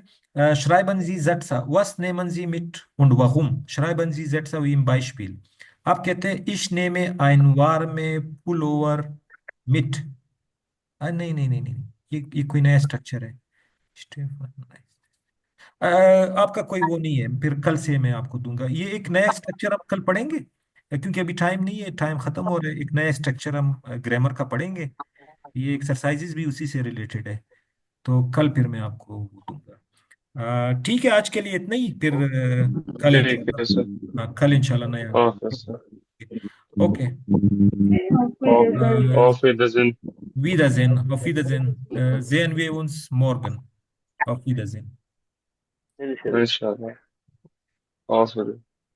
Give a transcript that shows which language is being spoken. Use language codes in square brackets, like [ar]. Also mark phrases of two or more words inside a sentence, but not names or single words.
[de] schreiben Sie Sätze, was nehmen Sie mit und warum? Schreiben Sie Sätze wie im Beispiel। [hi] आप कहते हैं [de] ich nehme ein warme Pullover mit। [hi] नहीं नहीं नहीं नहीं, ये कोई नया स्ट्रक्चर है। [en] Stefan, nice। [hi] आपका कोई वो नहीं है, फिर कल से मैं आपको दूंगा। ये एक नया स्ट्रक्चर हम कल पढ़ेंगे, क्योंकि अभी टाइम नहीं है, टाइम खत्म हो रहा है। एक नया स्ट्रक्चर हम ग्रामर का पढ़ेंगे, ये एक्सरसाइजेज भी उसी से रिलेटेड है। तो कल फिर मैं आपको वो दूंगा। ठीक है, आज के लिए इतना ही, फिर कल ठीक है सर। इंशाल्लाह, हाँ कल इंशाल्लाह नया [en] okay sir. ओके। [de] Auf Wiedersehen. Wiedersehen, auf Wiedersehen. Sehen wir uns morgen. Auf Wiedersehen. Inshallah. Auf Wiedersehen.